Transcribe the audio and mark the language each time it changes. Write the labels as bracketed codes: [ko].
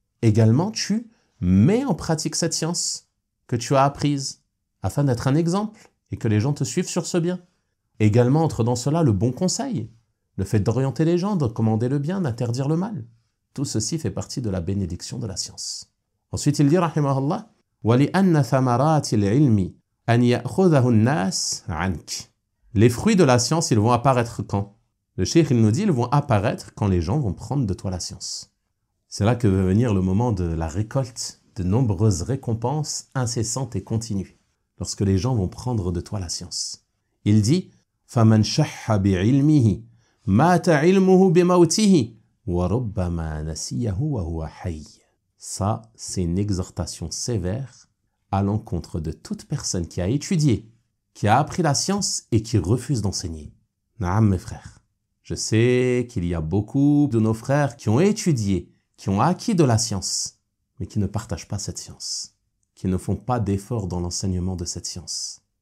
[fr] Également, tu mets en pratique cette science que tu as apprise, afin d'être un exemple et que les gens te suivent sur ce bien. Également entre dans cela le bon conseil, le fait d'orienter les gens, de commander le bien, d'interdire le mal. Tout ceci fait partie de la bénédiction de la science. Ensuite il dit, [ar] rahimahullah, وَلِأَنَّ ثَمَرَاتِ الْعِلْمِ أَنْ يَأْخُذَهُ النَّاسِ عَنْكِ. [fr] Les fruits de la science, ils vont apparaître quand? Le cheikh, il nous dit, ils vont apparaître quand les gens vont prendre de toi la science. C'est là que va venir le moment de la récolte de nombreuses récompenses incessantes et continues, lorsque les gens vont prendre de toi la science. Il dit, [ar] فَمَنْ شَحَّ بِعِلْمِهِ مَاتَ عِلْمُهُ بِمَوْتِهِ وَرُبَّمَا نَسِيَهُ وَهُوَ حَيٍّ. [fr] Ça, c'est une exhortation sévère à l'encontre de toute personne qui a étudié, qui a appris la science et qui refuse d'enseigner. Naam, mes frères. Je sais qu'il y a beaucoup de nos frères qui ont étudié, qui ont acquis de la science, mais qui ne partagent pas cette science, qui ne font pas d'efforts dans l'enseignement de cette science.